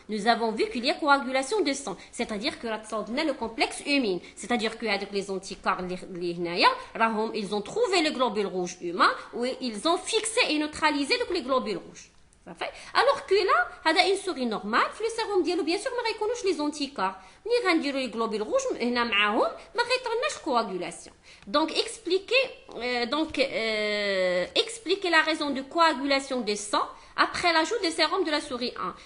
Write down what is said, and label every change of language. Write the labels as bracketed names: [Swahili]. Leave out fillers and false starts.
[French] Nous avons vu qu'il y a coagulation de sang, c'est-à-dire que تصاوبنا le complexe humine, c'est-à-dire que avec les anticorps [Arabic] اللي هنايا راهم [French] ils ont trouvé le globule rouge humain où ils ont fixé et neutralisé donc les globules rouges. Alors que là, هذا une souris normale, في le sérum ديالو bien sûr [Arabic] ما غيكونوش [French] les anticorps. [Arabic] ملي غنديروا [French] les globules rouges [Arabic] هنا معاهم ما غيطرناش coagulation. [French] Donc expliquer la raison de coagulation des sangs après l'ajout des sérums de la souris 1.